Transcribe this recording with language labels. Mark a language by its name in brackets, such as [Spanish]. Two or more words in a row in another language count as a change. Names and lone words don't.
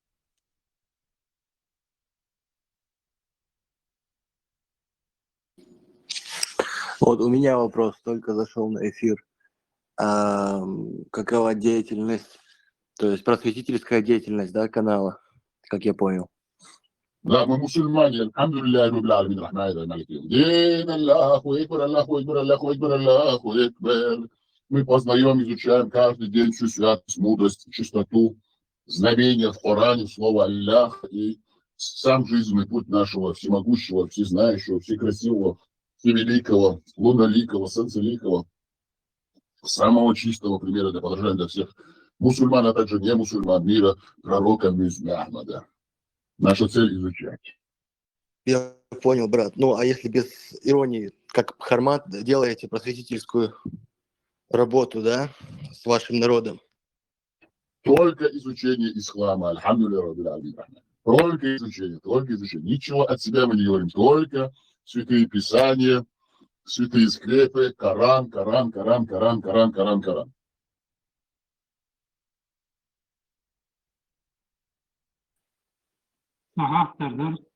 [Russian] Вот у меня вопрос, только зашел на эфир. Какова деятельность, то есть просветительская деятельность, да, канала, как я понял? Да, мы мусульмане. [Arabic] الحمد لله رب العالمين، الرحمن مالك يوم الدين. الله أكبر، الله أكبر، الله أكبر، الله أكبر. [Russian] Мы познаем, изучаем каждый день всю святость, мудрость, чистоту, знамения в Коране, слово Аллах и сам жизненный путь нашего всемогущего, всезнающего, всекрасивого, всевеликого, луноликого, солнцеликого, самого чистого примера для подражания для всех мусульман, а также не мусульман мира, пророка Ахмада. Наша цель изучать. Я понял, брат. Ну, а если без иронии, как Хармат, делаете просветительскую работу, да, с вашим народом? Только изучение ислама. [Arabic] الحمد لله رب العالمين. [Russian] Только изучение, только изучение. Ничего от себя мы не говорим. Только святые писания, святые скрепы, Коран, Коран, Коран, Коран, Коран, Коран, Коран. Ага, да.